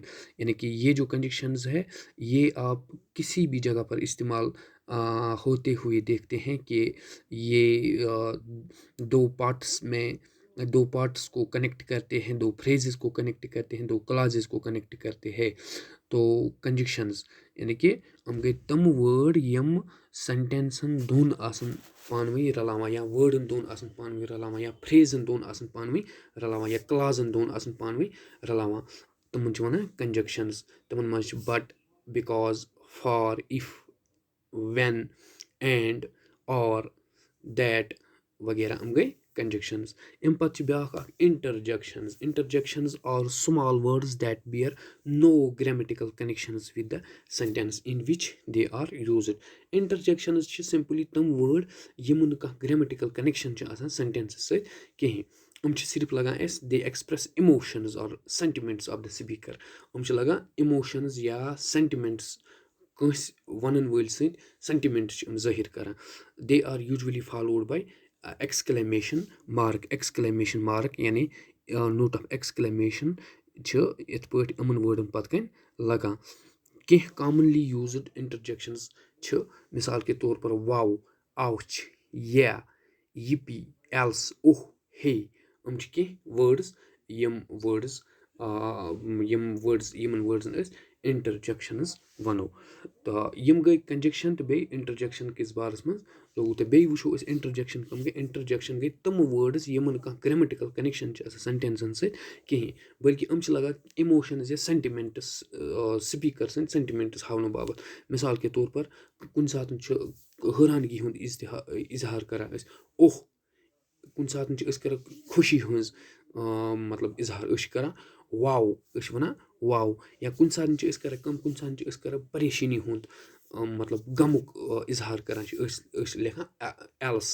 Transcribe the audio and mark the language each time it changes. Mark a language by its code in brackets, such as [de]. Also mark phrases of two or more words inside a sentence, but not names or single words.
[ur] یعنی کہ یہ جو کنجکشنز ہے یہ آپ کسی بھی جگہ پر استعمال ہوتے ہوئے دیکھتے ہیں کہ یہ دو پارٹس کو کنیکٹ کرتے ہیں، دو فریزز کو کنیکٹ کرتے ہیں، دو کلازز کو کنیکٹ کرتے ہیں. [ks] تو کنجکشنز یعنی کہ ہم گٔے تم وٲڈ یِم سینٹینسن دۄن آسان پانہٕ ؤنۍ رلاوان، یا وٲڈن دۄن آسان پانہٕ ؤنۍ رلاوان، یا فریزن دۄن آسان پانہٕ ؤنۍ رلاوان، یا کلازن دۄن آسان پانہٕ ؤنۍ رلاوان، تمن چھِ وَنان کنجکشنز. تمن منٛز چھِ [en] but, because, for, if, when, and, or, that [ks] وغیرہ یِم گٔے کنجکشنز. امہِ پتہٕ چھِ بیٛاکھ اکھ انٹرجیکشنز. [en] interjections are small words that bear no grammatical connections with the sentence in which they are used. [ks] Interjections چھِ simply تِم word یِمن نہٕ کانٛہہ [en] grammatical connection [ks] چھُ آسان sentence سۭتۍ کِہیٖنۍ. یِم چھِ صرف لگان اَسہِ [en] they express emotions or sentiments of the speaker. [ks] یِم چھِ لگان emotions یا sentiments کٲنٛسہِ وَنن وٲلۍ سٕنٛدۍ sentiments چھِ یِم ظٲہِر کران. [en] They are usually followed by exclamation mark یعنی note of exclamation [ks] چھِ یِتھ پٲٹھۍ یِمن وٲڈن پتہٕ کَنۍ لگان. کینٛہہ [en] commonly used interjections [ks] چھِ [ur] مثال کے طور پر [en] wow, ouch, yeah, yippee, alas, oh, hey. [ks] یِم چھِ کینٛہہ وٲڈٕز یِمن وٲڈزن أسۍ انٹرجیکشنز وَنو. تہٕ یِم گٔے کنجکشن تہٕ بیٚیہِ انٹرجیکشن کِس بارس منٛز تہٕ بیٚیہِ وٕچھو أسۍ اِنٹَرجَکشَن کَم گٔے. اِنٹَرجَکشَن گٔے تِم وٲڈٕس یِمَن کانٛہہ [en] grammatical connection [ks] چھِ آسان سٮ۪نٹٮ۪نسَن سۭتۍ کِہیٖنۍ بٔلکہِ یِم چھِ لگان اِموشَنٕز یا سٮ۪نٹِمٮ۪نٛٹٕس سٕپیٖکَر سٕنٛدۍ سٮ۪نٹِمٮ۪نٛٹٕس ہاونہٕ باپَتھ. [ur] مِثال کے طور پر [ks] کُنہِ ساتہٕ چھُ حٲرانگی ہُنٛد اِظہار کَران أسۍ کُنہِ ساتہٕ چھِ أسۍ کَران خوشی ہٕنٛز مطلب اِظہار أسۍ چھِ کَران واو أسۍ چھِ وَنان واو. یا کُنہِ ساتہٕ چھِ أسۍ کَران کٲم کُنہِ ساتہٕ چھِ أسۍ کَران پریشٲنی ہُنٛد مطلب غمُک اِظہار کَران چھِ أسۍ لیکھان ایلٕس.